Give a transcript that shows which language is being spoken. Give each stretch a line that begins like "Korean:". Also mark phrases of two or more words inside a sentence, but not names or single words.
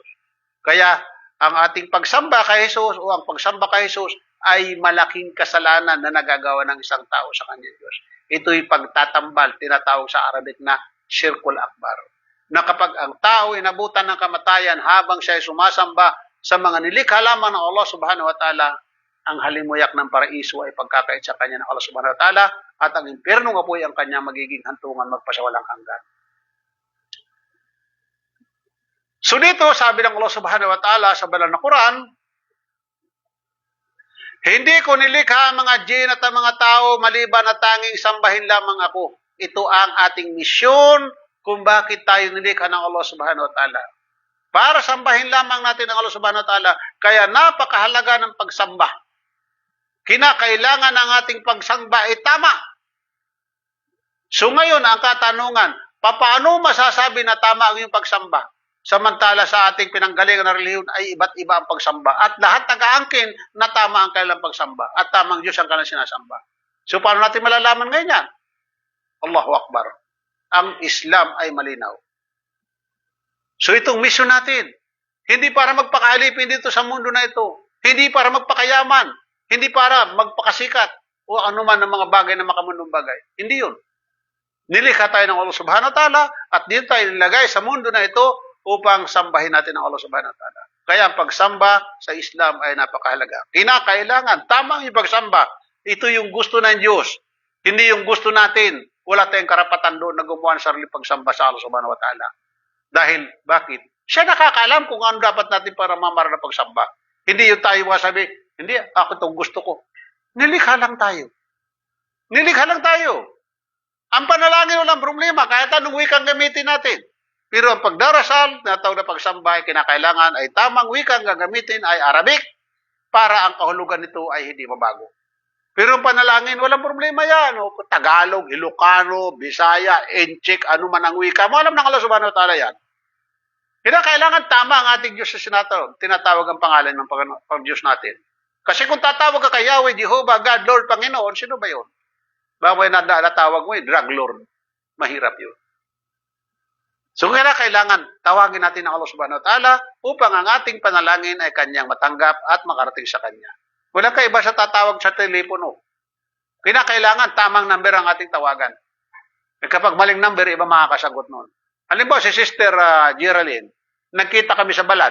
Filipino: Kaya ang ating pagsamba kay Jesus o ang pagsamba kay Jesus ay malaking kasalanan na nagagawa ng isang tao sa kanyang Diyos. Ito'y pagtatambal, tinatawag sa Arabic na
Arabic: شرك الأكبر.
Filipino: Na kapag ang tao inabutan ng kamatayan habang siya ay sumasamba sa mga nilikha lamang ng Allah
Arabic: سبحانه وتعالى,
Filipino: ang halimuyak ng paraiso ay pagkakait sa kanya ng Allah
Arabic: سبحانه وتعالى
Filipino: at ang impyerno nga po ay ang kanyang magiging hantungan magpasawalang hanggan. So dito, sabi ng Allah
Arabic: سبحانه وتعالى
Filipino: sa banal na Quran, hindi ko nilikha ang mga jinn at ang mga tao maliban na tanging sambahin lamang ako. Ito ang ating misyon kung bakit tayo nilikha ng Allah
Arabic: سبحانه وتعالى.
Filipino: Para sambahin lamang natin ang Allah
Arabic: سبحانه وتعالى,
Filipino: kaya napakahalaga ng pagsamba. Kinakailangan ang ating pagsamba ay tama. So ngayon, ang katanungan, paano masasabi na tama ang iyong pagsamba? Samantala sa ating pinanggalingan na relihiyon ay iba't iba ang pagsamba. At lahat nag-aangkin na tama ang kanilang pagsamba. At tamang Diyos ang kanilang sinasamba. So paano natin malalaman ngayon yan?
Arabic: الله أكبر.
Filipino: Ang Islam ay malinaw. So itong mission natin, hindi para magpakaalipin dito sa mundo na ito. Hindi para magpakayaman. Hindi para magpakasikat. O anuman ng mga bagay na makamundong bagay. Hindi yun. Nilikha tayo ng Allah
Arabic: سبحانه وتعالى
Filipino: at dito tayo nilagay sa mundo na ito upang sambahin natin ang Allah
Arabic: سبحانه وتعالى.
Filipino: Kaya ang pagsamba sa Islam ay napakahalaga. Kinakailangan, tamang yung pagsamba. Ito yung gusto ng Diyos. Hindi yung gusto natin. Wala tayong karapatan doon na gumawa ng sarili pagsamba sa Allah
Arabic: سبحانه وتعالى.
Filipino: Dahil, bakit? Siya nakakaalam kung ano dapat natin para mamara na pagsamba. Hindi yung tayo masabi, hindi, ako itong gusto ko. Nilikha lang tayo. Nilikha lang tayo. Ang panalangin walang problema, kahit anong wikang gamitin natin. Pero ang pagdarasal, natawag na pagsamba ay kinakailangan ay tamang wikang gagamitin ay Arabic para ang kahulugan nito ay hindi mabago. Pero ang panalangin, walang problema yan. O, Tagalog, Ilocano, Bisaya, Enchik, ano man ang wika. Mo alam ng Allah
Arabic: سبحانه وتعالى
Filipino: yan. Kinakailangan tama ang ating Diyos sa tinatawag ang pangalan ng Diyos natin. Kasi kung tatawag ka kay Yahweh, Jehovah, God, Lord, Panginoon, sino ba yun? Bakit natawag mo
English: drug lord?
Filipino: Mahirap yun. So kaya kailangan tawagin natin ang Allah
Arabic: سبحانه وتعالى
Filipino: upang ang ating panalangin ay kanyang matanggap at makarating sa kanya. Walang kaiba sa tatawag sa telepono. Kinakailangan tamang number ang ating tawagan. E kapag maling number, iba makakasagot noon. Halimbawa, si Sister Geraldine, nagkita kami sa balad.